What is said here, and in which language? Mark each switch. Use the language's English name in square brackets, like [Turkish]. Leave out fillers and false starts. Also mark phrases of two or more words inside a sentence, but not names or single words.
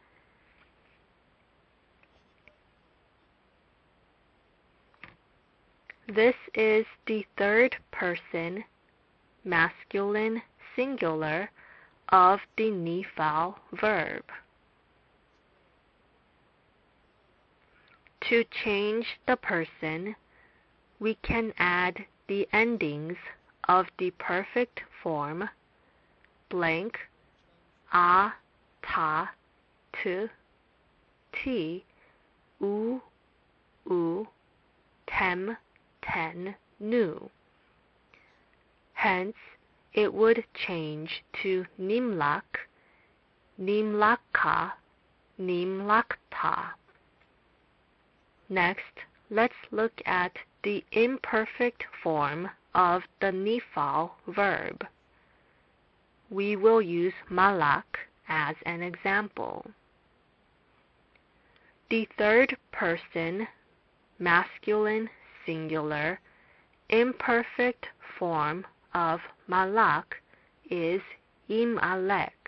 [English] This is the third person masculine singular of the nifal verb. To change the person, we can add the endings of the perfect form blank, [Hebrew] ה, תָּ, תְּ, תִּי, וּ, תֶּם, תֶּן, נוּ. [English] Hence, it would change to [Hebrew] נִמְלַךְ, נִמְלְכָה, נִמְלַכְתָּ. [English] Next, let's look at the imperfect form of the nifal verb. We will use malak as an example. The third person masculine singular imperfect form of malak is imalek.